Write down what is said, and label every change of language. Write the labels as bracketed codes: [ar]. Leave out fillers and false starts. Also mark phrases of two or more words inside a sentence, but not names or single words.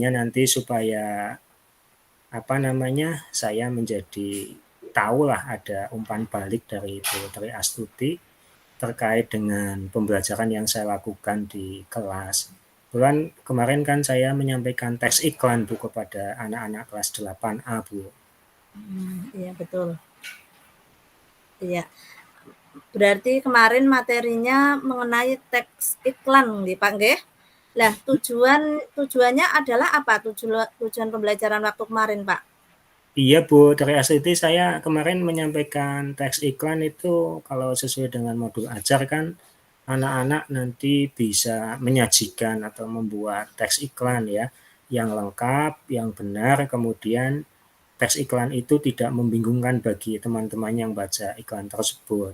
[id] nanti supaya saya menjadi tahulah ada umpan balik dari Astuti terkait dengan pembelajaran yang saya lakukan di kelas. Kebetulan kemarin kan saya menyampaikan teks iklan Bu kepada anak-anak kelas 8A Bu. Iya betul. Iya. Berarti kemarin materinya mengenai teks iklan nggih Pak nggih? Lah tujuannya adalah apa tujuan pembelajaran waktu kemarin Pak? Iya Bu, dari Astuti saya kemarin menyampaikan teks iklan itu kalau sesuai dengan modul ajar kan anak-anak nanti bisa menyajikan atau membuat teks iklan ya yang lengkap, yang benar, kemudian teks iklan itu tidak membingungkan bagi teman-teman yang baca iklan tersebut.